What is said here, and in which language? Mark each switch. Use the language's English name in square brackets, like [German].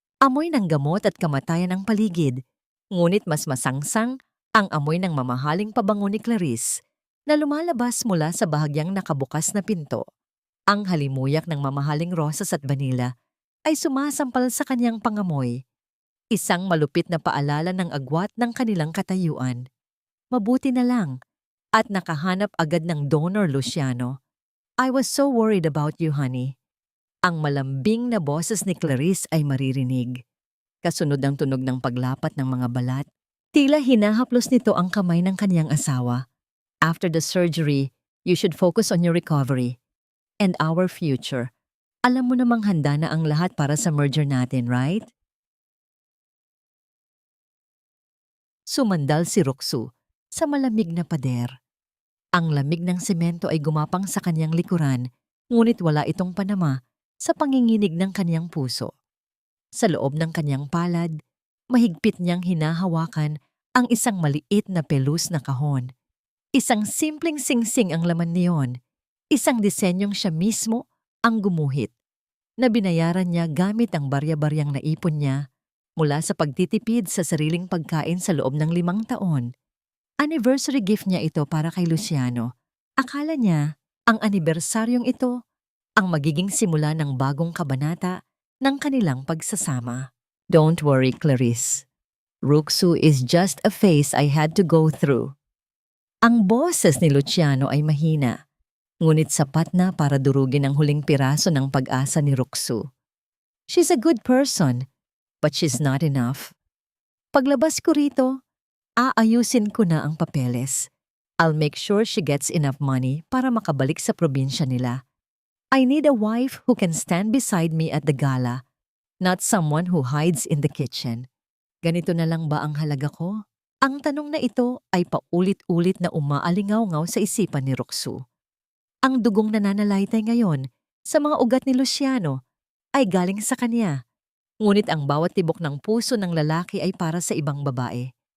[Filipino] Amoy ng gamot at kamatayan ang paligid, ngunit mas masangsang ang amoy ng mamahaling pabango ni Clarice na lumalabas mula sa bahagyang nakabukas na pinto. Ang halimuyak ng mamahaling rosas at vanila ay sumasampal sa kanyang pangamoy, isang malupit na paalala ng agwat ng kanilang katayuan. Mabuti na lang at nakahanap agad ng donor, Luciano. [English] I was so worried about you, honey. [Filipino] Ang malambing na boses ni Clarice ay maririnig. Kasunod ang tunog ng paglapat ng mga balat, tila hinahaplos nito ang kamay ng kanyang asawa. [English] After the surgery, you should focus on your recovery and our future. [Filipino] Alam mo namang handa na ang lahat para sa merger natin, right? Sumandal si Roxu sa malamig na pader. Ang lamig ng semento ay gumapang sa kanyang likuran, ngunit wala itong panama sa panginginig ng kanyang puso. Sa loob ng kanyang palad, mahigpit niyang hinahawakan ang isang maliit na pelus na kahon. Isang simpleng singsing ang laman niyon, isang disenyong siya mismo ang gumuhit, na binayaran niya gamit ang barya-baryang naipon niya mula sa pagtitipid sa sariling pagkain sa loob ng 5 taon. Anniversary gift niya ito para kay Luciano. Akala niya, ang anibersaryong ito ang magiging simula ng bagong kabanata ng kanilang pagsasama. [English] Don't worry, Clarice. Roxu is just a phase I had to go through. [Filipino] Ang boses ni Luciano ay mahina, ngunit sapat na para durugin ang huling piraso ng pag-asa ni Roxu. [English] She's a good person, but she's not enough. Paglabas ko rito, aayusin ko na ang papeles. I'll make sure she gets enough money para makabalik sa probinsya nila. I need a wife who can stand beside me at the gala, not someone who hides in the kitchen. [Filipino] Ganito na lang ba ang halaga ko? Ang tanong na ito ay paulit-ulit na umaalingaw-ngaw sa isipan ni Roxu. Ang dugong nananalaytay ngayon sa mga ugat ni Luciano ay galing sa kanya, ngunit ang bawat tibok ng puso ng lalaki ay para sa ibang babae.